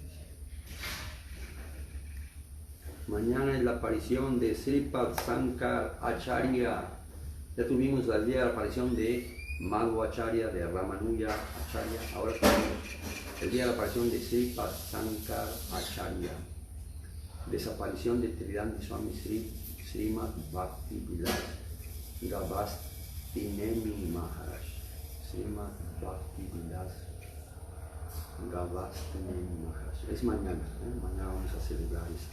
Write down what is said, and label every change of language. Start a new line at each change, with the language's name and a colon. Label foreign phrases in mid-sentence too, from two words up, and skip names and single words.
Spanish: Mañana es la aparición de Sripad Sankar Acharya. Ya tuvimos el día de la aparición de Madhu Acharya, de Ramanuja Acharya. Ahora tenemos el día de la aparición de Sripad Sankar Acharya. Desaparición de Tridanti Swami Srimad Bhakti Vilas Gavastinemi Maharaj. Srimad Bhakti Vilas Gavastinemi Maharaj. Es mañana, mañana vamos a celebrar